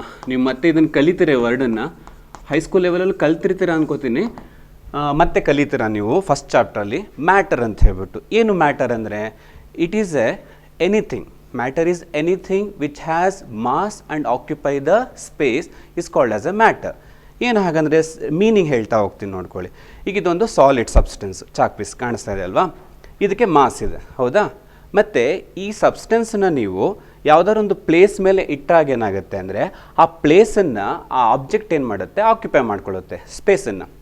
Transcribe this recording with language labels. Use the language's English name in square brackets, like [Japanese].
[Kannada] ನೀವು ಮತ್ತೆ ಇದನ್ನು ಕಲಿತೀರಿ, ವರ್ಡನ್ನು ಹೈಸ್ಕೂಲ್ ಲೆವೆಲಲ್ಲಿ ಕಲ್ತಿರ್ತೀರ ಅನ್ಕೋತೀನಿ, ಮತ್ತೆ ಕಲಿತೀರಾ ನೀವು ಫಸ್ಟ್ ಚಾಪ್ಟ್ರಲ್ಲಿ. ಮ್ಯಾಟರ್ ಅಂತ ಹೇಳ್ಬಿಟ್ಟು, ಏನು ಮ್ಯಾಟರ್ ಅಂದರೆ [English] It is anything. Matter is anything which has mass and occupy the space is called as a matter. [Kannada] ಏನು ಹಾಗಂದರೆ ಮೀನಿಂಗ್ ಹೇಳ್ತಾ ಹೋಗ್ತೀನಿ ನೋಡ್ಕೊಳ್ಳಿ. ಈಗ ಇದೊಂದು ಸಾಲಿಡ್ ಸಬ್ಸ್ಟೆನ್ಸ್, ಚಾಕ್ ಪೀಸ್ ಕಾಣಿಸ್ತಾ ಇದೆ ಅಲ್ವಾ? ಇದಕ್ಕೆ ಮಾಸ್ ಇದೆ, ಹೌದಾ? ಮತ್ತು ಈ ಸಬ್ಸ್ಟೆನ್ಸನ್ನು ನೀವು ಯಾವುದಾದ್ರು ಒಂದು ಪ್ಲೇಸ್ ಮೇಲೆ ಇಟ್ಟಾಗ ಏನಾಗುತ್ತೆ ಅಂದರೆ ಆ ಪ್ಲೇಸನ್ನು ಆ ಆಬ್ಜೆಕ್ಟ್ ಏನು ಮಾಡುತ್ತೆ, ಆಕ್ಯುಪೈ ಮಾಡ್ಕೊಳ್ಳುತ್ತೆ ಸ್ಪೇಸನ್ನು.